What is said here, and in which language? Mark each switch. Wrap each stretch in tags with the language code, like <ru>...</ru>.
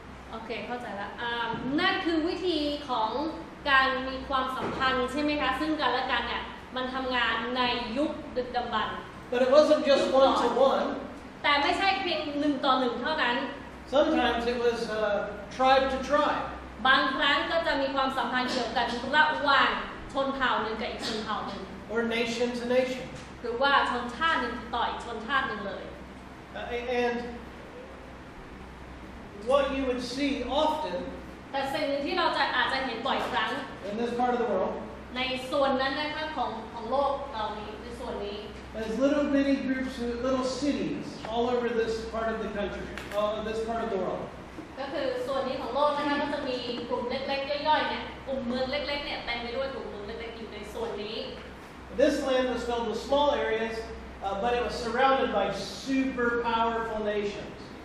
<th>โอเคเข้าใจแล้วนั่นคือวิธีของการมีความสัมพันธ์ใช่ไหมคะซึ่งกันและกันเนี่ยมันทำงานในยุคดึกดำบรรพ์</th> <en>But it wasn't just one to one.</en> <th>แต่ไม่ใช่เพียง1 ต่อ 1เท่านั้น</th> <en>Sometimes it was tribe to tribe.</en> <th>บางครั้งก็จะมีความสัมพันธ์เกี่ยวกันระหว่างชนเผ่าหนึ่งกับอีกชนเผ่าหนึ่ง</th> <en>Or nation to nation.</en> <th>หรือว่าชนชาติหนึ่งต่ออีกชนชาติหนึ่งเลย</th> <en>And what you would see often</en> <th>แต่สิ่งหนึ่งที่เราอาจจะเห็นบ่อยครั้ง</th> <en>in this part of the world</en> <th>ในส่วนนั้นนะคะของโลกเรานี้ในส่วนนี้</th> <en>is little bitty groups, little cities all over this part of the country, this part of the world.</en> <th>ก็คือส่วนนี้ของโลกนะคะก็จะมีกลุ่มเล็กๆย่อยๆเนี่ยกลุ่มเมืองเล็กๆเนี่ยเต็มไปด้วยกลุ่มเมืองเล็กๆอยู่ในส่วนนี้</th> <en>This land was filled with small areas, but it was surrounded by super powerful nations.</en>